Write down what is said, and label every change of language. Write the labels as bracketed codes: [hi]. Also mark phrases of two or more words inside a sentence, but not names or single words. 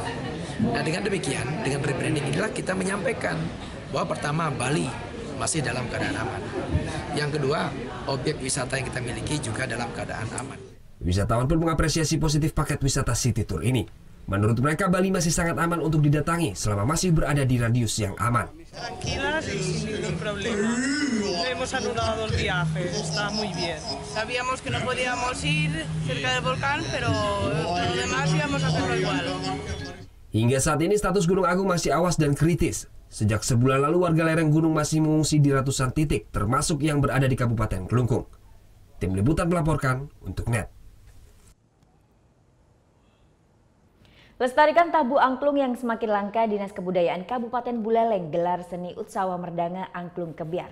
[id] Nah, dengan demikian, dengan rebranding inilah kita menyampaikan bahwa pertama, Bali masih dalam keadaan aman. Yang kedua, objek wisata yang kita miliki juga dalam keadaan aman. Wisatawan pun mengapresiasi positif paket wisata City Tour ini. Menurut mereka, Bali masih sangat aman untuk didatangi selama masih berada di radius yang aman. [es] Tranquilas y sin ningún problema. Hemos anulado el viaje, está muy bien. Sabíamos que no podíamos ir cerca del volcán, pero lo demás íbamos a hacerlo igual. [id] Hingga saat ini status Gunung Agung masih awas dan kritis. Sejak sebulan lalu warga lereng gunung masih mengungsi di ratusan titik, termasuk yang berada di Kabupaten Kelungkung. Tim Liputan melaporkan untuk NET. Lestarikan tabu angklung yang semakin langka, Dinas Kebudayaan Kabupaten Buleleng gelar seni Utsawa Merdanga Angklung Kebiar.